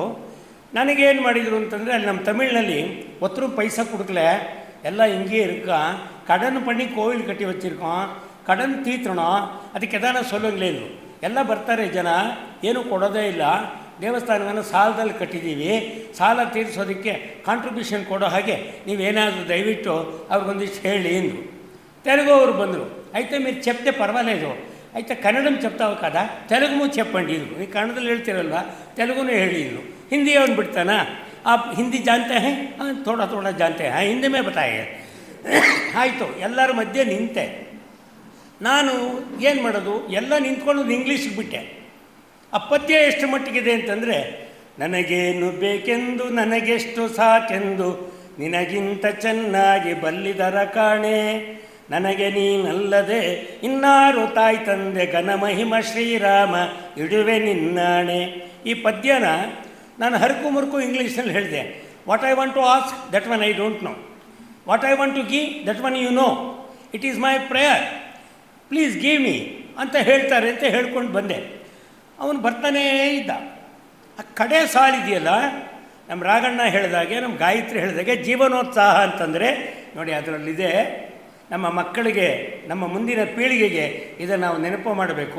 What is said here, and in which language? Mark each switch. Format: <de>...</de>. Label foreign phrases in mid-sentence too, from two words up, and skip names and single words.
<kn>ನನಗೇನು ಮಾಡಿದರು ಅಂತಂದರೆ, ಅಲ್ಲಿ ನಮ್ಮ ತಮಿಳಿನಲ್ಲಿ</kn> <ta>ஒத்தரு பைசா குடுக்கலை எல்லா இங்கே இருக்க, கடன் பண்ணி கோவில் கட்டி வச்சிருக்கோ, கடன் தீர்க்கணோ,</ta> <kn>ಅದಕ್ಕೆ</kn> <ta>ஏதான சொல்லுங்களே இல்ல.</ta> <kn>ಎಲ್ಲ ಬರ್ತಾರೆ ಜನ, ಏನೂ ಕೊಡೋದೇ ಇಲ್ಲ. ದೇವಸ್ಥಾನವನ್ನು ಸಾಲದಲ್ಲಿ ಕಟ್ಟಿದ್ದೀವಿ, ಸಾಲ ತೀರಿಸೋದಕ್ಕೆ ಕಾಂಟ್ರಿಬ್ಯೂಷನ್ ಕೊಡೋ ಹಾಗೆ ನೀವೇನಾದರೂ ದಯವಿಟ್ಟು ಅವ್ರಿಗೊಂದಿಷ್ಟು ಹೇಳಿ ಎಂದು. ತೆಲುಗು ಅವರು ಬಂದರು.</kn> <te>అయితే మీరు చెప్తే పర్వాలేదు, అయితే కన్నడం చెప్తావు కదా, తెలుగు చెప్పండి ಇದು.</te> <kn>ನೀವು ಕನ್ನಡದಲ್ಲಿ ಹೇಳ್ತಿರಲ್ವ, ತೆಲುಗುನೂ ಹೇಳಿ ಇದು. ಹಿಂದಿ ಅವನು ಬಿಡ್ತಾನ,</kn> <hi>आप हिंदी जानते हैं? हाँ थोड़ा थोड़ा जानते हैं, हिंदी में बताइए.</hi> <kn>ಆಯಿತು, ಎಲ್ಲರ ಮಧ್ಯೆ ನಿಂತೆ. ನಾನು ಏನು ಮಾಡೋದು, ಎಲ್ಲ ನಿಂತ್ಕೊಂಡು ಇಂಗ್ಲೀಷಿಗೆ ಬಿಟ್ಟೆ. ಆ ಪದ್ಯ ಎಷ್ಟು ಮಟ್ಟಿಗಿದೆ ಅಂತಂದರೆ, ನನಗೇನು ಬೇಕೆಂದು ನನಗೆಷ್ಟು ಸಾಕೆಂದು ನಿನಗಿಂತ ಚೆನ್ನಾಗಿ ಬಲ್ಲಿದರ ಕಾಣೆ, ನನಗೆ ನೀನಲ್ಲದೆ ಇನ್ನಾರು ತಾಯಿ ತಂದೆ ಘನ ಮಹಿಮ ಶ್ರೀರಾಮ ಇಡುವೆ ನಿನ್ನಾಣೆ. ಈ ಪದ್ಯನ ನಾನು ಹರಕು ಮುರುಕು ಇಂಗ್ಲೀಷ್ನಲ್ಲಿ ಹೇಳಿದೆ.</kn> <en>What I want to ask, that one I don't know. What I want to give, that one you know. It is my prayer, please give me</en> <kn>ಅಂತ ಹೇಳ್ತಾರೆ ಅಂತ ಹೇಳ್ಕೊಂಡು ಬಂದೆ. ಅವನು ಬರ್ತಾನೇ ಇದ್ದ. ಆ ಕಡೆ ಸಾಲಿದೆಯಲ್ಲ, ನಮ್ಮ ರಾಘಣ್ಣ ಹೇಳಿದಾಗೆ, ನಮ್ಮ ಗಾಯತ್ರಿ ಹೇಳಿದಾಗೆ, ಜೀವನೋತ್ಸಾಹ ಅಂತಂದರೆ ನೋಡಿ ಅದರಲ್ಲಿದೆ. ನಮ್ಮ ಮಕ್ಕಳಿಗೆ, ನಮ್ಮ ಮುಂದಿನ ಪೀಳಿಗೆಗೆ ಇದನ್ನು ನಾವು ನೆನಪು ಮಾಡಬೇಕು.</kn>